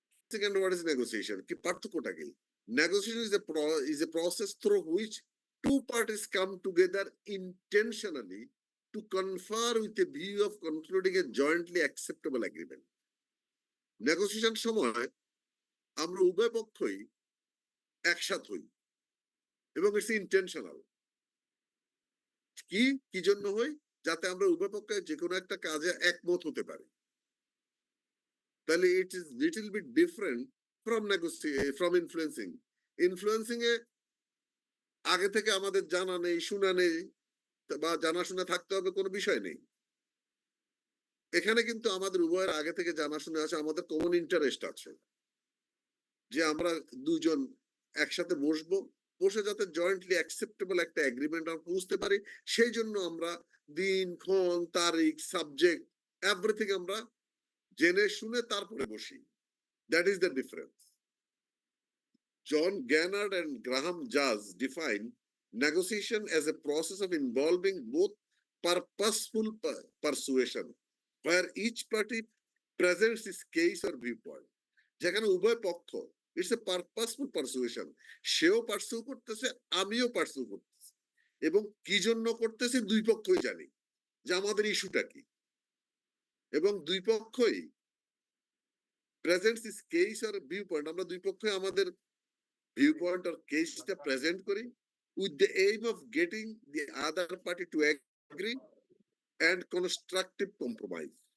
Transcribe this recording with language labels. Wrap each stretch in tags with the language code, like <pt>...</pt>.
<en>Second, what is negotiation?</en> <bn>কি পার্থক্যটা কি?</bn> <en>Negotiation is a process through which two parties come together intentionally to confer with a view of concluding a jointly acceptable agreement.</en> <bn>Negotiation সময় আমরা উভয় পক্ষই একসাথ হই এবং</bn> <en>It's intentional.</en> <bn>কি কি জন্য হই? যাতে আমরা উভয় পক্ষে যে কোনো একটা কাজে একমত হতে পারি।</bn> <en>তাহলে it is little bit different from influencing.</en> <bn>Influencing এ আগে থেকে আমাদের জানা নেই, শোনা নেই বা জানাশোনা থাকতে হবে কোনো বিষয় নেই। এখানে কিন্তু আমাদের উভয়ের আগে থেকে জানাশোনা আছে, আমাদের কমন ইন্টারেস্ট আছে যে আমরা দুজন একসাথে বসবো, বসে যাতে জয়েন্টলি অ্যাকসেপ্টেবল একটা এগ্রিমেন্ট আমরা বুঝতে পারি, সেই জন্য আমরা দিন ক্ষণ তারিখ সাবজেক্ট এভরিথিং আমরা জেনে শুনে তারপরে বসি।</bn> <en>That is the difference. John Gannard and Graham Jazz define negotiation as a process of involving both purposeful persuasion, where each party presents its case or viewpoint.</en> <bn>যেখানে উভয় পক্ষ,</bn> <en>it's a purposeful persuasion,</en> <bn>সেও pursue করতেছে, আমিও pursue করতেছি, এবং কি জন্য করতেছি দুই পক্ষই জানি। যে আমাদের ইস্যুটা কি, এবং দুই পক্ষই প্রেজেন্টস ইস কেস আর ভিউ পয়েন্ট, আমরা দুই পক্ষই আমাদের ভিউ পয়েন্ট আর কেসটা প্রেজেন্ট করি</bn> <en>With the aim of getting the other party to agree and constructive compromise.</en>